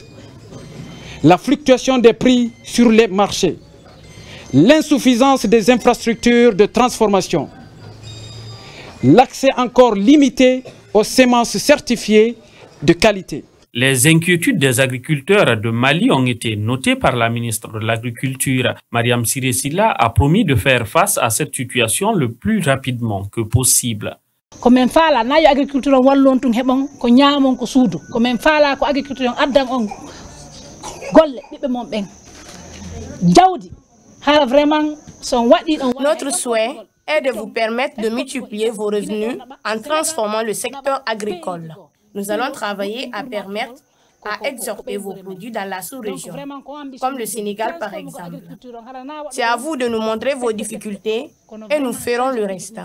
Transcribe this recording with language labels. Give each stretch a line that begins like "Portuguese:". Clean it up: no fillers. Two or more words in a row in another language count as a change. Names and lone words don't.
French: La fluctuation des prix sur les marchés, l'insuffisance des infrastructures de transformation, l'accès encore limité aux semences certifiées de qualité. Les inquiétudes des agriculteurs de Mali ont été notées par la ministre de l'Agriculture. Mariam Siré Sylla a promis de faire face à cette situation le plus rapidement que possible.
Fula: Ko men faala nayi agriculture on wallon tun hebon ko nyaamon ko suudu ko men faala ko agriculture on addan on golle bibbe mon ben jawdi hala vraiment son wadi on.
French: Notre souhait est de vous permettre de multiplier vos revenus en transformant le secteur agricole. Nous allons travailler à permettre à exporter vos produits dans la sous-région, comme le Sénégal par exemple. C'est à vous de nous montrer vos difficultés et nous ferons le reste.